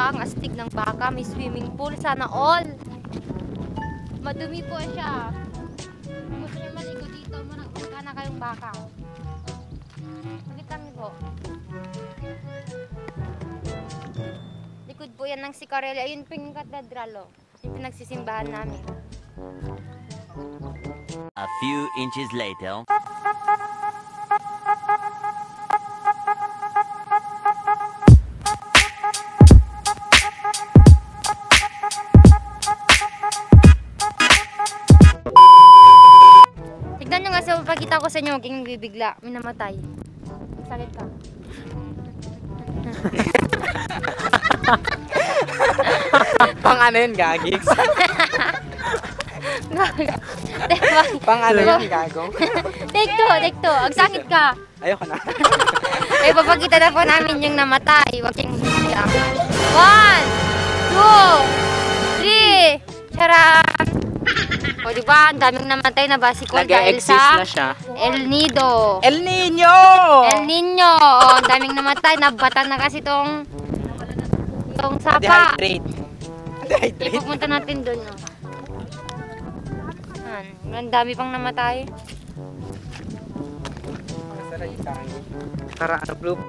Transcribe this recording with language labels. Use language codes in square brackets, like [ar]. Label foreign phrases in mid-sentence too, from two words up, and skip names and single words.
[tl] Ang astig ng baka. May [en] swimming pool. [tl] Sana all. Madumi po siya. Kung gusto niyo maligo dito, magka na kayong baka. Saglit lang po. Likod po yan ng Sicarella. Ayun po yung katedral, oh. Yung pinagsisimbahan namin. [en] A few inches later. [tl] Tignan nyo nga sa pagkita ko sa inyo, huwag kayong bibigla. May namatay. Sakit ka. Pang ano yun, gagix? Pang ano yun, gago? [en] Take two. [tl] Ang sakit ka. Ayoko na. Eh, papakita na po namin yung namatay. Huwag kayong bibigla. 1, 2, 3. Charan! O, diba? Ang daming namatay na basikol dahil Nag-exist sa na siya. El Nido. El Niño! El Niño. O, ang daming namatay. Nabatan na kasi itong sapa. Dehydrate. Ipupunta natin doon. No? Ang dami pang namatay. Para ano, blue.